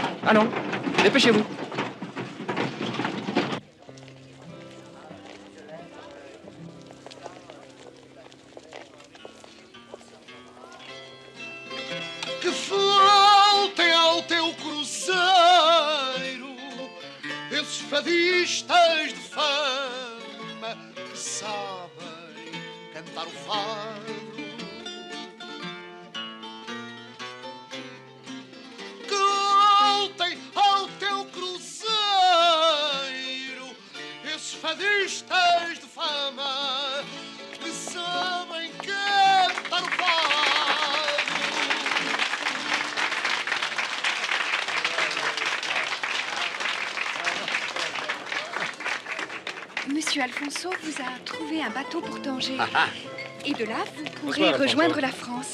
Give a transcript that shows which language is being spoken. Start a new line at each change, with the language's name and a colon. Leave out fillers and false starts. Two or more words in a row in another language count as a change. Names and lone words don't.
French: Allons, dépêchez-vous.
Portuguese: Que faltem ao teu cruzeiro esses fadistas de fama que sabem cantar o fado. Que faltem ao teu cruzeiro esses fadistas de fama que sabem cantar o fado.
French: Monsieur Alfonso vous a trouvé un bateau pour Tanger. Et de là, vous pourrez Bonsoir, rejoindre Alfonso. la France.